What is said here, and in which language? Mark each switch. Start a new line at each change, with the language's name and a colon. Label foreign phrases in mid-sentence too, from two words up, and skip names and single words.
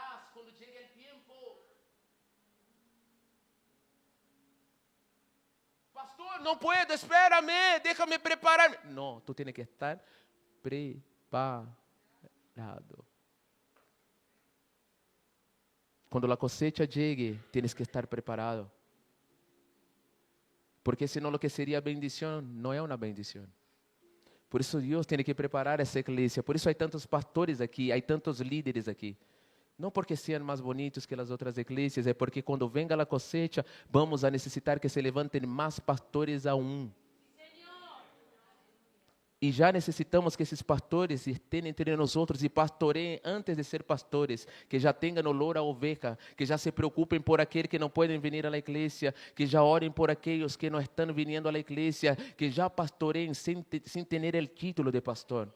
Spanish: cuando llegue el tiempo. Pastor, no puedo, espérame, déjame prepararme. No, tú tienes que estar preparado. Cuando la cosecha llegue, tienes que estar preparado.
Portuguese: Porque senão
Spanish: lo que
Portuguese: seria bendição não é uma bendição. Por isso Deus tem que preparar essa igreja. Por isso há tantos pastores aqui, há tantos líderes aqui. Não porque sejam mais bonitos que as outras igrejas, é porque quando
Spanish: venga a cosecha, vamos a
Portuguese: necessitar que se levantem mais pastores aún. E já necessitamos que esses pastores estejam entre nós outros e pastoreiem antes de ser pastores, que já tenham
Spanish: olor a oveja,
Portuguese: que já se preocupem por aqueles que não podem vir à igreja, que já orem por aqueles que não estão vindo à igreja, que já pastoreiem sem ter o título de pastor.